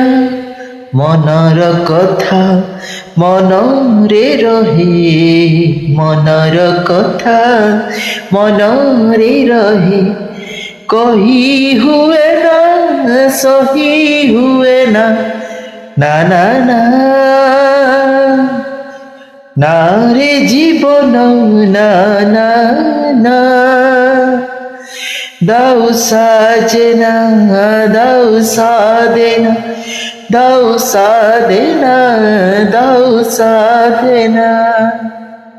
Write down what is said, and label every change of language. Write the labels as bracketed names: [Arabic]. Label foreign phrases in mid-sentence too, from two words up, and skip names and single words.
[Odia] ମନର କଥା ମନରେ ରହେ, ମନର କଥା ମନରେ ରହେ, କହି ହୁଏ ନା ସହି ହୁଏ ନା। [Bangla] ନା ନା ନା না রে জীবন না না না, দাও সাজনা দাও সাধনা, দাও সাধনা দাও সাধনা।